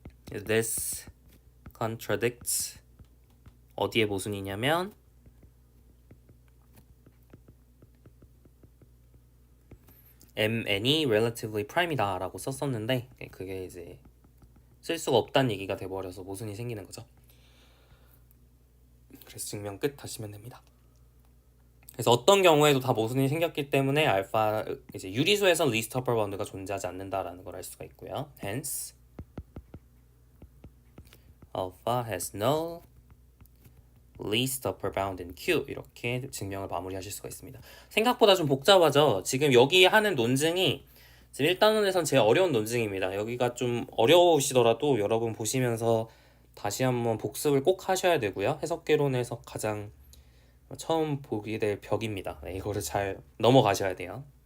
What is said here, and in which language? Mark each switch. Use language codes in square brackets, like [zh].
[en] This contradicts [ko] 어디에 모순이냐면 mn이 relatively prime이다 라고 썼었는데 그게 이제 쓸 수가 없다는 얘기가 돼버려서 모순이 생기는 거죠. 그래서 증명 끝 하시면 됩니다. 그래서 어떤 경우에도 다 모순이 생겼기 때문에 알파 이제 유리수에선 least upper bound가 존재하지 않는다라는 걸 알 수가 있고요. [en] Hence alpha has no least upper bound in Q [ko] 이렇게 증명을 마무리하실 수가 있습니다. 생각보다 좀 복잡하죠. 지금 여기 하는 논증이 지금 1단원에선 제일 어려운 논증입니다. 여기가 좀 어려우시더라도 여러분 보시면서 다시 한번 복습을 꼭 하셔야 되고요. 해석개론에서 가장 처음 보게 될 벽입니다. 네, 이거를 잘 넘어가셔야 돼요.